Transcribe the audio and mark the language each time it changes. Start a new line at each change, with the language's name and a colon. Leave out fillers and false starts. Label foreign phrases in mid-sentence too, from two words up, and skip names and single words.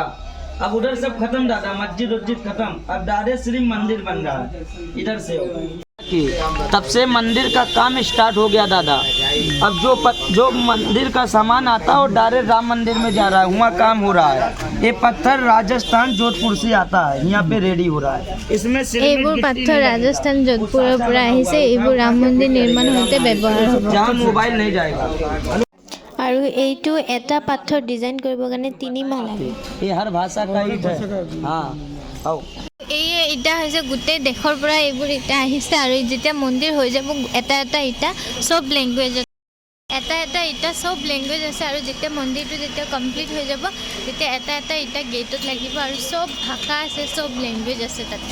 Hindi: अब उधर सब खत्म दादा, मस्जिद खत्म, अब डायरेक्ट श्री मंदिर बन रहा है इधर से। तब से मंदिर का काम स्टार्ट हो गया दादा। अब जो मंदिर का सामान आता है वो डायरेक्ट राम मंदिर में जा रहा है, वहाँ काम हो रहा है। ये पत्थर राजस्थान जोधपुर से आता है, यहाँ पे रेडी हो रहा है। इसमें
Assamese: এইবোৰ পাথৰ ৰাজস্থান যোধপুৰৰ পৰা আহিছে। এইবোৰ ৰাম মন্দিৰ নিৰ্মাণ হওঁতে ব্যৱহাৰ হ'ব।
Hindi: जहाँ मोबाइल नहीं जाएगा।
Assamese: আৰু এইটো এটা পাথৰ ডিজাইন কৰিবৰ কাৰণে 3 মাহ লাগে।
Hindi: ये हर भाषा का ईट है। हाँ आओ।
Assamese: এই ইটা হৈছে গোটেই দেশৰ পৰা এইবোৰ ইটা আহিছে। আৰু যেতিয়া মন্দিৰ হৈ যাব, এটা এটা ইটা চব লেংগুৱেজত, এটা এটা ইটা চব লেংগুৱেজ আছে। আৰু যেতিয়া মন্দিৰটো যেতিয়া কমপ্লিট হৈ যাব, তেতিয়া এটা এটা ইটা গেটত লাগিব। আৰু চব ভাষা আছে, চব লেংগুৱেজ আছে তাতে।